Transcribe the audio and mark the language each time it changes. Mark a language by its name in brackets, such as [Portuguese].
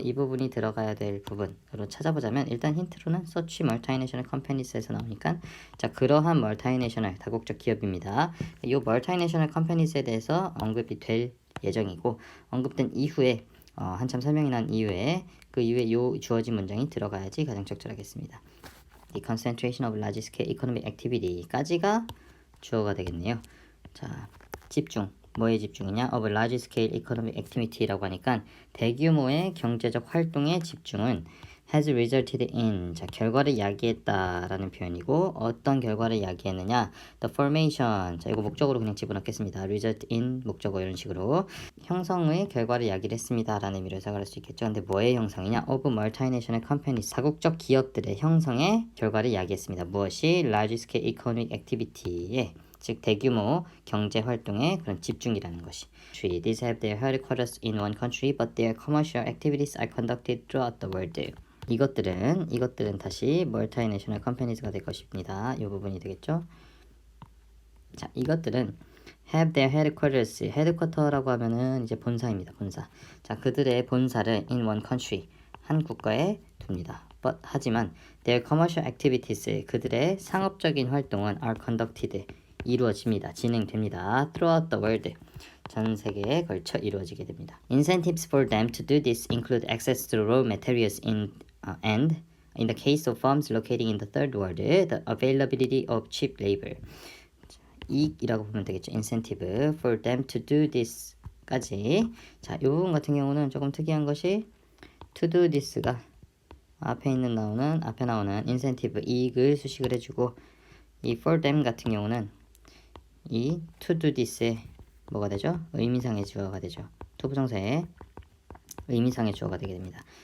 [Korean] 이 부분이 들어가야 될 부분으로 찾아보자면 일단 힌트로는 [English] such multinational companies [Korean] 에서 나오니까, 자, 그러한 multinational, 다국적 기업입니다. 이 [English] multinational companies [Korean] 에 대해서 언급이 될 예정이고 언급된 이후에 한참 설명이 난 이후에 그 이후에 요 주어진 문장이 들어가야지 가장 적절하겠습니다. [English] The concentration of large scale economic activity [Korean] 까지가 주어가 되겠네요. 자, 집중. 뭐에 집중이냐? [English] of large scale economic activity [Korean] 라고 하니까 대규모의 경제적 활동의 집중은 [English] has resulted in, [Korean] 자, 결과를 야기했다라는 표현이고 어떤 결과를 야기했느냐? [English] the formation, [Korean] 자, 이거 목적으로 그냥 집어넣겠습니다. [English] result in [Korean] 목적어 이런 식으로 형성의 결과를 야기를 했습니다라는 의미로 해석할 수 있겠죠. 근데 뭐의 형성이냐? [English] of multinational companies, [Korean] 다국적 기업들의 형성의 결과를 야기했습니다. 무엇이? [English] large scale economic activity [Korean] 의, 즉 대규모 경제 활동에 그런 집중이라는 것이. [English] These have their headquarters in one country, but their commercial activities are conducted throughout the world. [Korean] 이것들은 다시 [English] multinational companies [Korean] 가 될 것입니다. 이 부분이 되겠죠. 자, 이것들은 [English] have their headquarters, [Korean] headquarter라고 하면은 이제 본사입니다. 본사. 자, 그들의 본사를 [English] in one country, [Korean] 한 국가에 둡니다. But, 하지만 [English] their commercial activities, [Korean] 그들의 상업적인 활동은 [English] are conducted, [Korean] 이루어집니다. 진행됩니다. [English] throughout the world, [Korean] 전 세계에 걸쳐 이루어지게 됩니다. [English] Incentives for them to do this include access to raw materials and, in the case of firms located in the third world, the availability of cheap labor. [Korean] 이익이라고 보면 되겠죠. [English] Incentive for them to do this까지. [Korean] 자, 이 부분 같은 경우는 조금 특이한 것이 [English] to do this [Korean] 가 앞에 나오는 incentive, 이익을 수식을 해주고, 이 [English] for them [Korean] 같은 경우는 이 to do this의 뭐가 되죠? 의미상의 주어가 되죠. to 부정사의 의미상의 주어가 되게 됩니다.